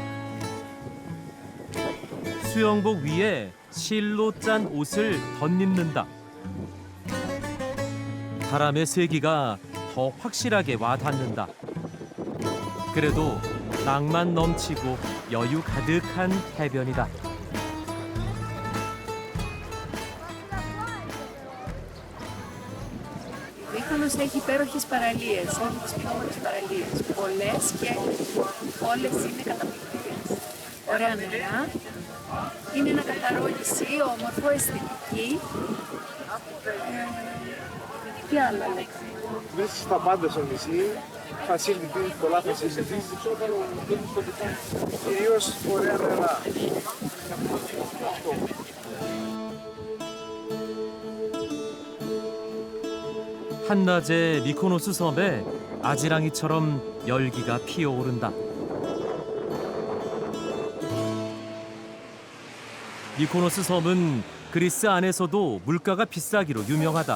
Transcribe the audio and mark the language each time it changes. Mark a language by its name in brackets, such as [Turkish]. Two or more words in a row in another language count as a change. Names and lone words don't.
[Korean] 수영복 위에 실로 짠 옷을 덧입는다. 바람의 세기가 더 확실하게 와닿는다. 그래도 낭만 넘치고 여유 가득한 해변이다. [Greek] Ο Μύκονος έχει υπέροχες παραλίες, έχει τις πιο όμορφες παραλίες, πολλές και όλες είναι καταπληκτικές. Ωραία νερά, είναι ένα καθαρό νησί, όμορφο, αισθητική. Τι άλλο λέξη. Βρίσκεις τα πάντα στο νησί, facilities, πολλά facilities, κυρίως ωραία νερά. [Korean] 한낮에 미코노스 섬에 아지랑이처럼 열기가 피어오른다. 미코노스 섬은 그리스 안에서도 물가가 비싸기로 유명하다.